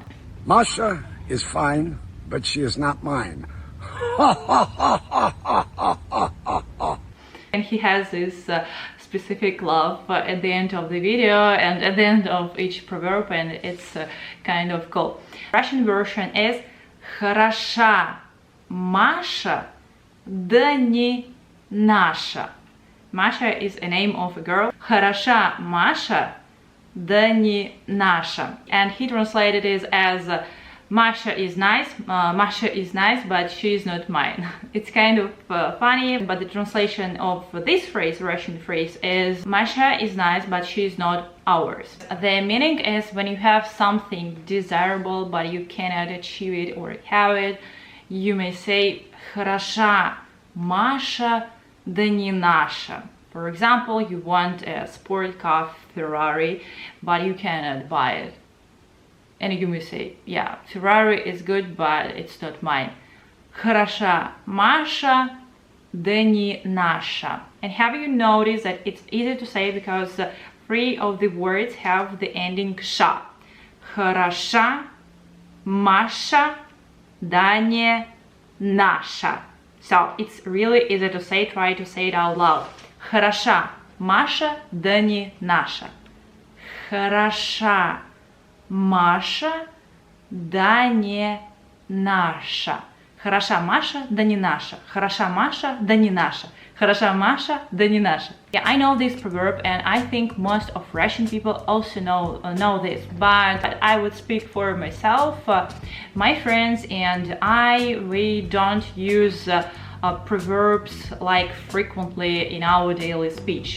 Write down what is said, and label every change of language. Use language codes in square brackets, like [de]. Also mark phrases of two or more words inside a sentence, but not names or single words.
[en] Masha is fine, but she is not mine. And he has this specific laugh at the end of the video and at the end of each proverb, and it's kind of cool. Russian version is [ru] Хороша Маша, да не наша. [en] Masha is a name of a girl. [ru] Хороша Маша, да не наша. [en] And he translated it as Masha is nice, but she is not mine. It's kind of funny, but the translation of this phrase, Russian phrase, is Masha is nice, but she is not ours. The meaning is when you have something desirable, but you cannot achieve it or have it, you may say [ru] Хороша Маша, да не наша. [en] For example, you want a sport car, Ferrari, but you cannot buy it. And you may say, yeah, Ferrari is good, but it's not mine. [ru] Хороша Маша, да не наша. [en] And have you noticed that it's easy to say because 3 of the words have the ending sha. [ru] Хороша Маша, да не наша. [en] So it's really easy to say, try to say it out loud. [ru] Хороша Маша, да не наша. Хороша Маша, да не наша. Хороша Маша, да не наша. Хороша Маша, да не наша. Хороша Маша, да не наша. [en] Yeah, I know this proverb, and I think most of Russian people also know this, but I would speak for myself, my friends and we don't use proverbs like frequently in our daily speech.